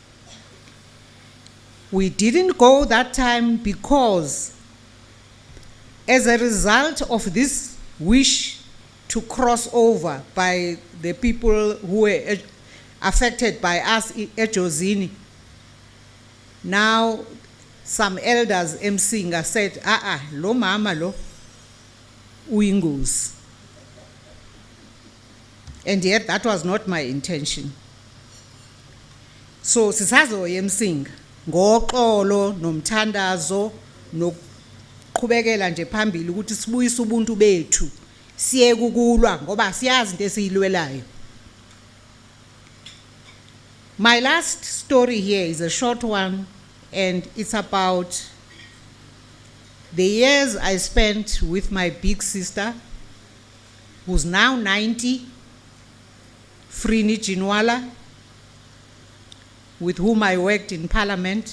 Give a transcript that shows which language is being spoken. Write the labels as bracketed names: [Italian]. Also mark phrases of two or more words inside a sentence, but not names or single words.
[English] We didn't go that time because as a result of this wish to cross over by the people who were affected by us at Jozini. Now, some elders emceeing said, [Zulu] lo mama lo, uyingozi. [English] And yet that was not my intention. [Zulu] So sisazo emceeing, ngoxolo nomthandazo nokuqhubekela nje phambili ukuthi sibuyise ubuntu bethu siye kukulwa ngoba siyazi into esiyilwelayo. [English] My last story here is a short one, and it's about the years I spent with my big sister, who's now 90, Frini Jinwala, with whom I worked in Parliament.